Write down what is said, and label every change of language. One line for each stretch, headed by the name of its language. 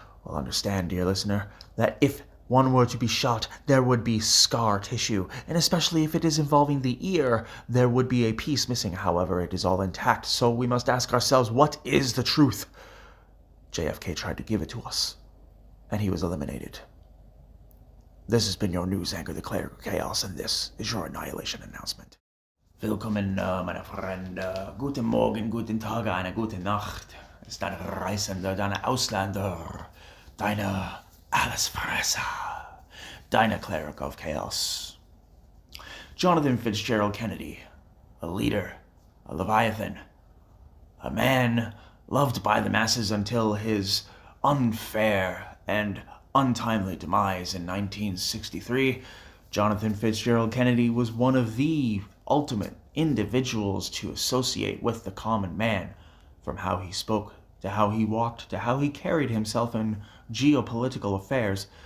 English: Well, understand, dear listener, that if one were to be shot, there would be scar tissue, and especially if it is involving the ear, there would be a piece missing. However, it is all intact, so we must ask ourselves, what is the truth? JFK tried to give it to us, and he was eliminated. This has been your news anchor, the Cleric of Chaos, and this is your Annihilation Announcement.
German: Willkommen, meine Freunde. Guten Morgen, guten Tag, eine gute Nacht. Es ist dein Reisender, deine Ausländer, deine Allesfresser, deine Cleric of Chaos.
English: Jonathan Fitzgerald Kennedy, a leader, a Leviathan, a man loved by the masses until his unfair and untimely demise in 1963, Jonathan Fitzgerald Kennedy was one of the ultimate individuals to associate with the common man, from how he spoke, to how he walked, to how he carried himself in geopolitical affairs.